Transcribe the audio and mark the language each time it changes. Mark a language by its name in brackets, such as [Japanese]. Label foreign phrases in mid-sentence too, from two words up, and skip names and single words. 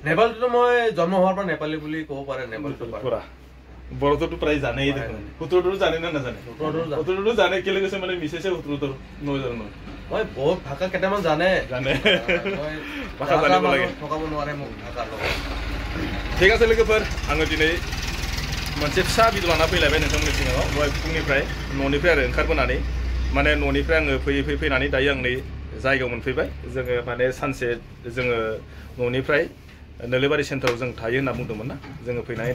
[Assamese] নেপালীটো মই জন্ম হোৱাৰ পৰা নেপালী বুলি ক'ব পাৰে নেপালীটো পুৰা বড়োটো প্ৰায় জানেই দেখোন উত্তৰটো জানে না নাজানে উত্তৰটো জানে কেলে কৈছে মানে মিছেছে উত্তৰটো নজানো মই বহুত ভাষা কেইটামান জানে ভাষা জানিব লাগে ঠকাব নোৱাৰে মোক ভাষাৰ লগত ঠিক আছে [Bodo] लोगोफोर आङो दिनै मोनसे फिसा भिडिअ लाना फैलायबाय नोंथांमोननि सिगाङाव दहाय फुंनिफ्राय न'निफ्राय आरो ओंखारबोनानै माने न'निफ्राय आङो फैयै फैनानै दायो आं नै जायगायाव मोनफैबाय जोङो माने सानसे जोङो न'निफ्राय नोलोबारि सेन्टाराव जों थायो होनना बुंदोंमोन ना जोङो फैनानै